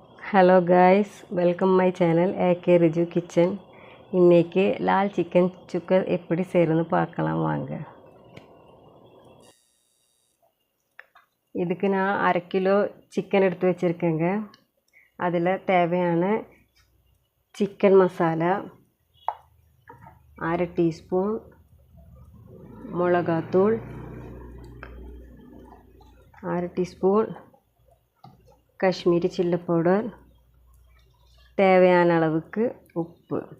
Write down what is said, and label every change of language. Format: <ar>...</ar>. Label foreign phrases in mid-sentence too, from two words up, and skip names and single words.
<en>Hello guys, welcome my channel AK Riju Kitchen.</en> <ta>இன்னைக்கு லால் சிக்கன் चुक्का எப்படி செய்யறதுன்னு பார்க்கலாம் வாங்க। இதுக்கு நான் 1/2</ta> <en>kilo chicken</en> <ta>எடுத்து வச்சிருக்கேங்க। அதில் தேவையான சிக்கன் மசாலா 1/2 டீஸ்பூன் மிளகாத்தூள், 1/2 டீஸ்பூன் காஷ்மீரி</ta> <en>chilli powder,</en> <ta>தேவையான அளவுக்கு உப்பு।</ta>